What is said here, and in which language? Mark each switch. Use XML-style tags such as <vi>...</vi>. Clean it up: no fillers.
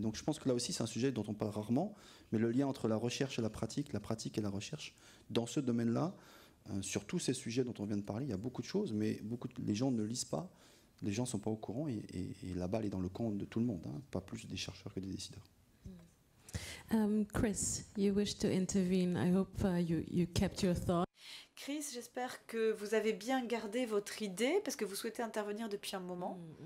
<fr>Donc je pense que là aussi, c'est un sujet dont on parle rarement, mais le lien entre la recherche et la pratique et la recherche, dans ce domaine-là, sur tous ces sujets dont on vient de parler, il y a beaucoup de choses, mais les gens ne lisent pas, les gens ne sont pas au courant, et la balle est dans le camp de tout le monde, hein, pas plus des chercheurs que des décideurs.</fr> <en>Chris, you wish to intervene. I hope you kept your thought.</en> <fr>Chris, j'espère que vous avez bien gardé votre idée, parce que vous souhaitez intervenir depuis un moment.</fr>